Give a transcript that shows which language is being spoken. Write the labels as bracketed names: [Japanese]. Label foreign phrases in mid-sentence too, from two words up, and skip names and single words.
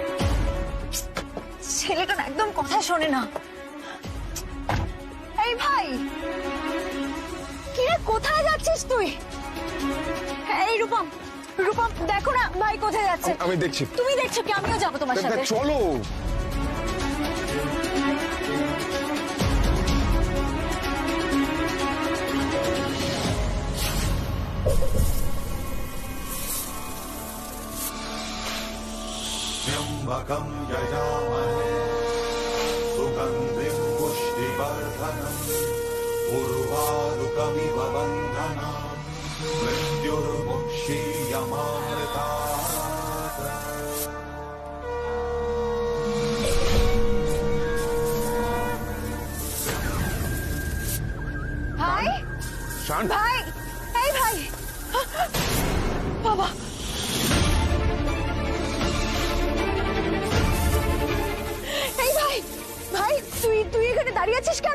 [Bangla] ছেলেটার একদম কথা শোনে না। এই ভাই, কি রে, কোথায় যাচ্ছিস তুই? এই রূপম, রূপম দেখো না ভাই কোথায় যাচ্ছে। আমি দেখছি। তুমি দেখছো কি? আমিও যাবো তোমার সাথে। চলো। [Sanskrit] त्र्यम्बकं यजामहे सुगन्धिं पुष्टिवर्धनम् उर्वारुकमिव बन्धनान् मृत्युर्मुक्षीयमामृतात्। [Bangla] ভাই, শান, ভাই, এই ভাই, বাবা, এই ভাই, ভাই তুই এখানে দাঁড়িয়ে আছিস কেন?